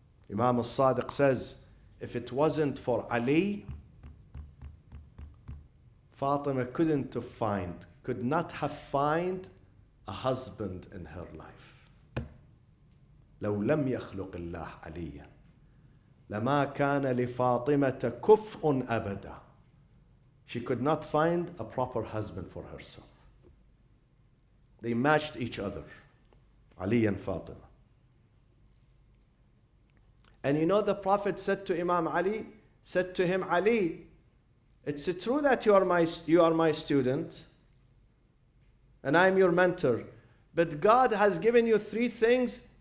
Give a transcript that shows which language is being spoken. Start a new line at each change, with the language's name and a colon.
English: Imam al-Sadiq says, if it wasn't for Ali, Fatima could not have found a husband in her life.
Arabic: لو لم يخلق الله عليا لما كان لفاطمة كفء أبدا.
English: She could not find a proper husband for herself. They matched each other, Ali and Fatima. And you know the Prophet said to Imam Ali, said to him, Ali, it's true that you are my student and I am your mentor, but God has given you 3 things.